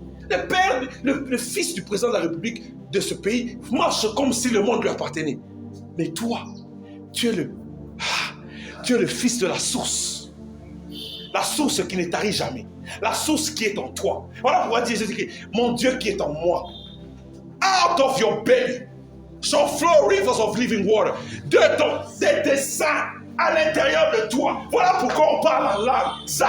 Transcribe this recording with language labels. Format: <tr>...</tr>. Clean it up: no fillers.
<fr>Le Père, le fils du président de la République de ce pays marche comme si le monde lui appartenait. Mais toi, tu es le fils de la source. La source qui ne tarit jamais. La source qui est en toi. Voilà pourquoi Jésus dit, mon Dieu qui est en moi.</fr> <en>Out of your belly shall flow rivers of living water.</en> <fr>De tes seins à l'intérieur de toi. Voilà pourquoi on parle en langue.</fr>